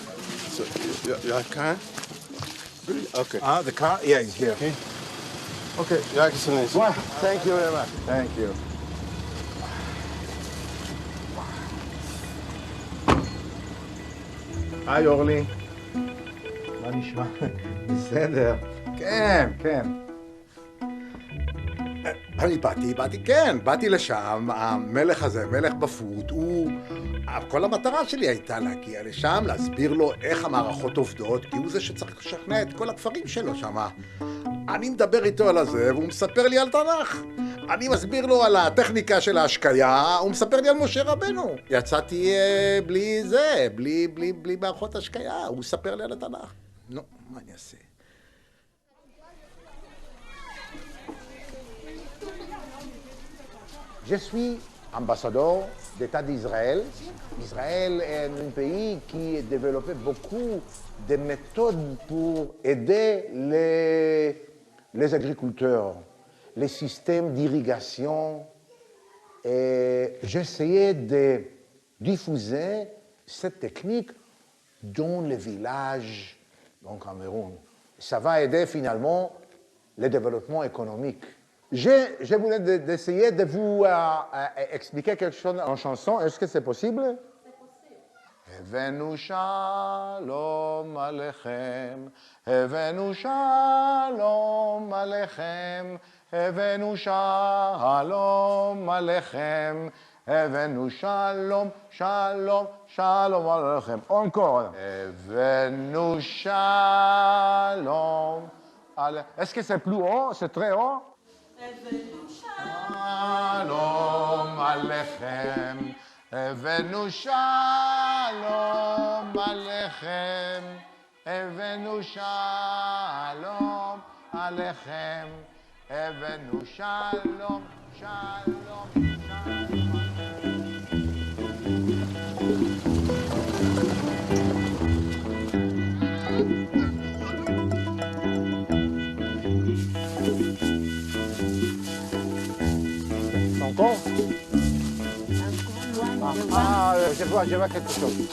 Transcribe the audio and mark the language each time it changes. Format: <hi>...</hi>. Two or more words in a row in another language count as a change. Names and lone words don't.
<en>So, your car? Okay. The car? Yeah, it's here. Okay, Your Excellency. Well, thank you very much. Thank you.</en> <he>היי אורלי. מה נשמע? בסדר. כן, כן. באתי לשם, המלך הזה, מלך בפוט, כל המטרה שלי הייתה להגיע לשם, להסביר לו איך המערכות עובדות, כי הוא זה שצריך לשכנע את כל הכפרים שלו שם. אני מדבר איתו על הזה, והוא מספר לי על תנ"ך. אני מסביר לו על הטכניקה של ההשקיה, הוא מספר לי על משה רבנו. יצאתי בלי זה, בלי מערכות השקיה, הוא מספר לי על התנ"ך. נו, מה אני אעשה?</he> <fr>Je suis ambassadeur d'État d'Israël. Israël est un pays qui a développé beaucoup de méthodes pour aider les agriculteurs, les systèmes d'irrigation. Et j'essayais de diffuser cette technique dans les villages au Cameroun. Ça va aider finalement le développement économique. Je voulais essayer de vous expliquer quelque chose en chanson. Est-ce que c'est possible?</fr> <he>הבאנו שלום עליכם, הבאנו שלום עליכם, הבאנו שלום עליכם, הבאנו שלום, שלום, שלום עליכם.</he> <fr>Encore.</fr> <he>הבאנו שלום עליכם.</he> <fr>Est-ce que c'est plus haut? C'est très haut?</fr> <he>שלום עליכם, הבאנו שלום עליכם, הבאנו שלום עליכם, הבאנו שלום, שלום, שלום.</he> <fr>Encore? Je vois quelque chose.</fr>